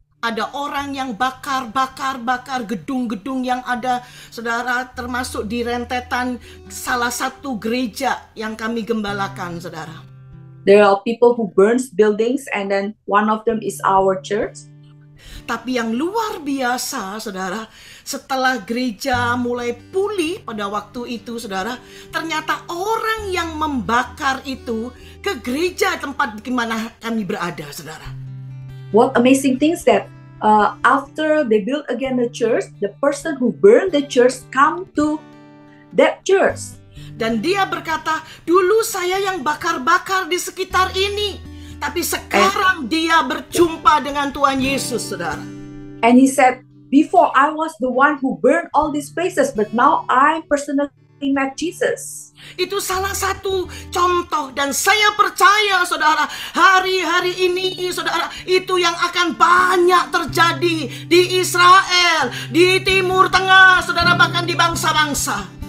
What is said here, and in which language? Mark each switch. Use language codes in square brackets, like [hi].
[id] Ada orang yang bakar gedung-gedung yang ada, saudara, termasuk di rentetan salah satu gereja yang kami gembalakan, saudara. [en] There are people who burns buildings and then one of them is our church. [id] Tapi yang luar biasa, saudara, setelah gereja mulai pulih pada waktu itu, saudara, ternyata orang yang membakar itu ke gereja tempat di mana kami berada, saudara. [en] What amazing things that after they build again the church, the person who burned the church come to that church. [id] Dan dia berkata, dulu saya yang bakar-bakar di sekitar ini. Tapi sekarang dia berjumpa dengan Tuhan Yesus, saudara. [en] And he said, before I was the one who burned all these places, but now I personally met Jesus. [id] Itu salah satu contoh, dan saya percaya, saudara, hari-hari ini, saudara, itu yang akan banyak terjadi di Israel, di Timur Tengah, saudara, bahkan di bangsa-bangsa.